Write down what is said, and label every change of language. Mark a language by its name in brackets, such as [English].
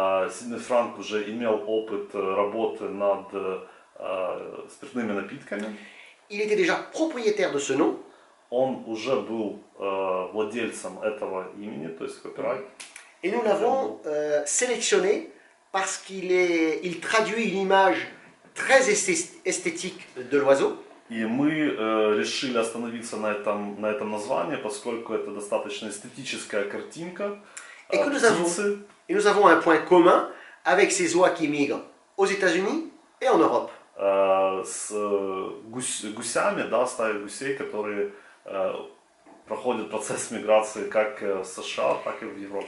[Russian] Сидней Франк уже имел опыт работы над спиртными напитками. [French] Il était déjà propriétaire de ce nom. [Russian] Он уже был владельцем этого имени, то есть копирайт. [French] Et nous l'avons sélectionné parce qu'il traduit une image très esthétique de l'oiseau. [Russian] И мы решили остановиться на этом названии, поскольку это достаточно эстетическая картинка [French] Et que [Russian] птицы. [French] nous avons un point commun avec ces oies qui migrent aux États-Unis et en Europe. [Russian] С гусями, да, стаей гусей, которые проходят процесс миграции как в США, так и в Европе.